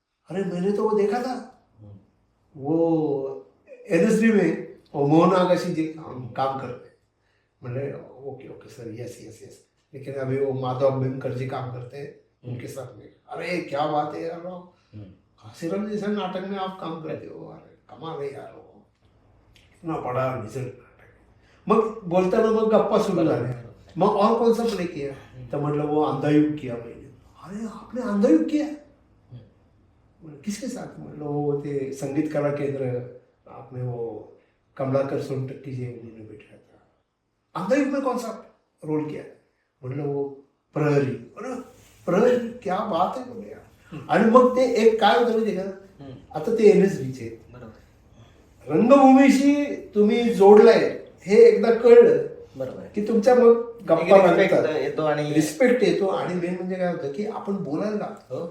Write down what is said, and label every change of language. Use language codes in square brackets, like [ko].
[hi] अरे मैंने तो वो देखा था, वो NSD में वो मोहन आगाशी जी काम करते. मैंने okay okay sir, yes yes yes, लेकिन अभी वो माधव अम्बेडकर जी काम करते हैं उनके साथ में. अरे क्या बात है यार, घासीराम जैसे नाटक में आप काम करते हो, अरे कमाल है यार, वो इतना बड़ा रिजल्ट नाटक. [mr] मग बोलताना मग गप्पा सुरू झाल्या. [hi] मग और कौन सा प्ले किया? तो मतलब वो अंधायुग किया मैंने. अरे आपने अंधायुग किया? किसके साथ? मतलब वो थे संगीत कला केंद्र, आपने वो कमलाकर सोनटक्की जी उन्होंने बैठाया था. अंधायुग में कौन सा रोल किया? मतलब वो प्रहरी. अरे प्रहरी, क्या बात है बोले यार. [mr] आणि मग ते एक काय होतं माहिती का, आता ते NSDचे बरोबर. रंगभूमीशी तुम्ही जोडलाय हे एकदा कळलं बरोबर. की तुमच्या मग गप्पा लागतात, येतो आणि रिस्पेक्ट येतो. आणि मेन म्हणजे काय होतं की आपण बोलायला लागतो.